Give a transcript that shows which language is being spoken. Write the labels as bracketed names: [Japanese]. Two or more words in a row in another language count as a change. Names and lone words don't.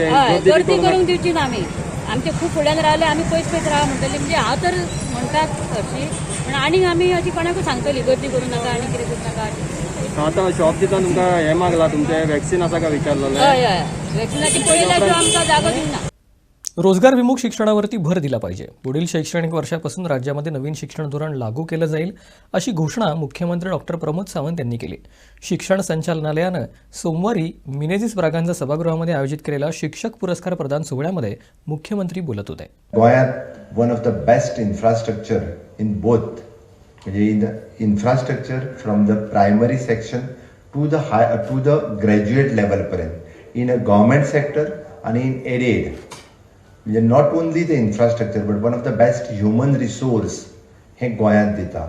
[Konkani] गर्दी करूंक दिवची ना आमी आमचे खूब फुड्यान रावले आमी पयस रावा म्हणटली म्हणजे हांव तर म्हणटात हरशी पूण आनीक आमी अशी कोणाकूय सांगतली गर्दी करूं नाका आनी कितें करूं नाका. आतां शॉप दिता तुमकां हें मागला तुमचें वॅक्सिन आसा काय विचारलेलें. हय वॅक्सिनाची पयल्या शिवाय आमकां जागो दिवंक ना. [Marathi] रोजगार विमुख शिक्षणावरती भर दिला पाहिजे. पुढील शैक्षणिक वर्षापासून राज्यामध्ये नवीन शिक्षण धोरण लागू केलं जाईल अशी घोषणा मुख्यमंत्री डॉक्टर प्रमोद सावंत यांनी केली. शिक्षण संचालनालयानं सोमवारी मिनेझिस ब्रागांजा सभागृहामध्ये आयोजित केलेल्या शिक्षक पुरस्कार प्रदान सोहळ्यामध्ये मुख्यमंत्री बोलत होते. [English] गोंयांत one of the best infrastructure in both म्हणजे in infrastructure from the primary section to the graduate लेवलपर्यंत in a government sector आणि in aided. म्हणजे not only the infrastructure but one of the best human resource हे गोंयांत दिता.